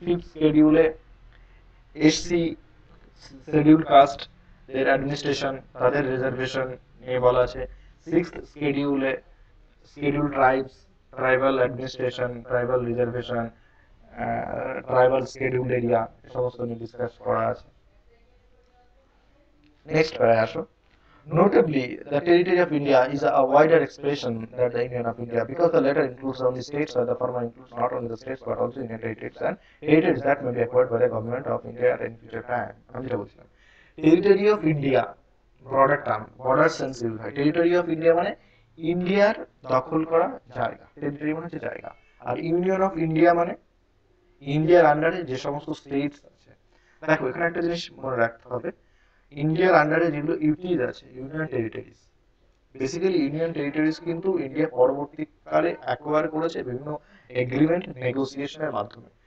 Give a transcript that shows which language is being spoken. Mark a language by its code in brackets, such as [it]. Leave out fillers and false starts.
[bn] Fifth শিডিউলে SC schedule caste এর administration, তাদের reservation নিয়ে বলা আছে। Sixth শিডিউলে schedule tribes, tribal administration, tribal reservation, tribal schedule area, সমস্ত নিয়ে ডিসকাস করা আছে। নেক্সট প্যারায় আসো। [en] Notably, the territory of India is a wider expression than the Union of India, because the latter includes only states, while the former includes not only the states but also union territories and territories that may be acquired by the government of India at any future time. [bn] আমি যেটা বলছিলাম territory of India broader term, border sense use হয়। Territory of India মানে ইন্ডিয়ার দখল করা জায়গা, territory মানে হচ্ছে জায়গা। আর ইউনিয়ন অফ ইন্ডিয়া মানে ইন্ডিয়ার আন্ডারে যে সমস্ত স্টেটস আছে। দেখো এখানে একটা জিনিস মনে রাখতে হবে, ইন্ডিয়ার আন্ডারে যেগুলো ইউটিজ আছে, union territories, basically union territories কিন্তু ইন্ডিয়া পরবর্তীকালে অ্যাকোয়ার করেছে বিভিন্ন এগ্রিমেন্ট নেগোসিয়েশনের মাধ্যমে।